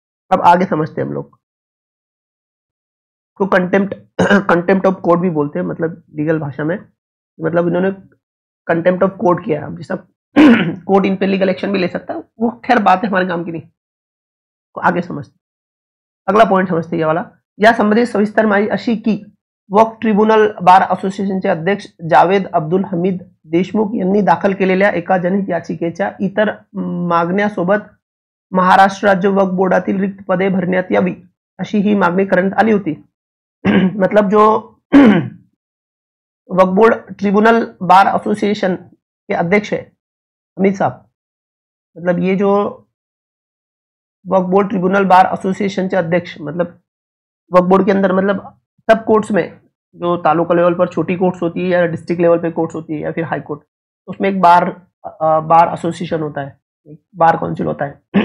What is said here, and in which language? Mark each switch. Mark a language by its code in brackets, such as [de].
[hi] अब आगे समझते हैं हम लोग को। कंटेम्प्ट ऑफ कोर्ट भी बोलते हैं, मतलब लीगल भाषा में, मतलब इन्होंने कंटेम्प्ट ऑफ कोर्ट किया है। जैसा कोर्ट इन पे लीगल एक्शन भी ले सकता है, वो खैर बात है हमारे काम की नहीं। तो आगे समझते, अगला पॉइंट समझते ये वाला। [mr] या संबंधित सविस्तर माहिती अशी की वक्फ ट्रिब्युनल बार असोसिएशनचे अध्यक्ष जावेद अब्दुल हमीद देशमुख यांनी दाखल केलेल्या एका जनहित याचिकेच्या इतर मागण्यासोबत महाराष्ट्र राज्य वक्फ बोर्डातील रिक्त पदे भरण्यात यावी अशी ही मागणी करण्यात आली होती। [hi] मतलब जो वक्फ बोर्ड ट्रिब्यूनल बार एसोसिएशन के अध्यक्ष है अमित साहब, मतलब ये जो वक्फ बोर्ड ट्रिब्यूनल बार एसोसिएशन के अध्यक्ष, मतलब वक्फ बोर्ड के अंदर मतलब सब कोर्ट्स में जो तालुका लेवल पर छोटी कोर्ट्स होती है या डिस्ट्रिक्ट लेवल पे कोर्ट्स होती है या फिर हाई कोर्ट, उसमें एक बार एसोसिएशन होता है, एक बार काउंसिल होता है।